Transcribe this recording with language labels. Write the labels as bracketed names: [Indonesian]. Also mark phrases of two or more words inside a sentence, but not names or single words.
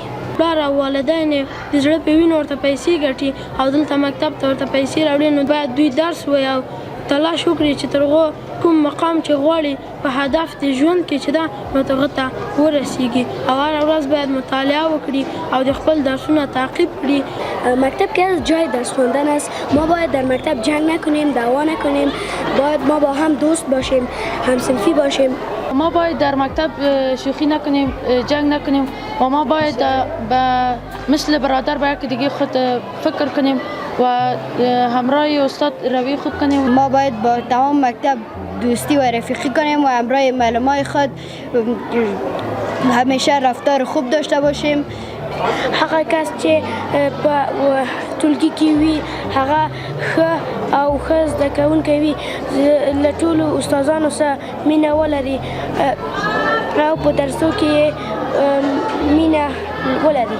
[Pashto] پلار او والدین د زړه په وینو ورته پیسې ګټي او دلته مکتب ته ورته پیسې راوړي نو باید دوی درس ووایي او تلاش وکړي چې تر هغو کوم مقام چې غواړي په هدف د ژوند کې چې ده نو هغه ته ورسیږي او هره ورځ باید مطالعه وکړي او د خپل درسونه تعقیب کړي. [Persian] مکتب که از جای درس خواندن است. ما باید در مکتب جنگ نکنیم، دعوا نکنیم، باید ما با هم دوست باشیم، همصنفی باشیم. ما باید در مکتب شوخی نکنیم، جنگ نکنیم و ما باید مثل برادر با دیگه خود فکر کنیم و همراه استاد روی خوب کنیم. ما باید با تمام مکتب دوستی و رفیقی کنیم و همراه معلمای خود همیشه رفتار خوب داشته باشیم. [Pashto] هغه کس چې په ټولګي کې وي هغه ښه او ښه زده کوونکی وي له ټولو استادانو سره مینه ولري او په درسو کې مینه ولري.